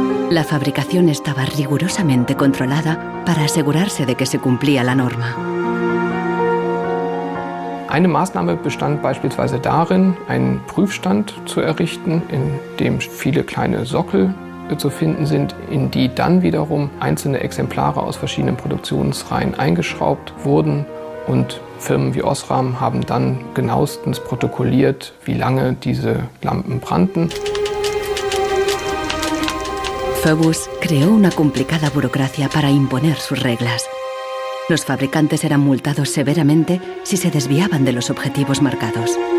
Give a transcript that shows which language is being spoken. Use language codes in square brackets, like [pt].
[es] La fabricación estaba rigurosamente controlada para asegurarse de que se cumplía la norma. [de] Eine Maßnahme bestand beispielsweise darin, einen Prüfstand zu errichten, in dem viele kleine Sockel zu finden sind, in die dann wiederum einzelne Exemplare aus verschiedenen Produktionsreihen eingeschraubt wurden. Und Firmen wie Osram haben dann genauestens protokolliert, wie lange diese Lampen brannten. [es] Phobos creó una complicada burocracia para imponer sus reglas. Los fabricantes eran multados severamente si se desviaban de los objetivos marcados.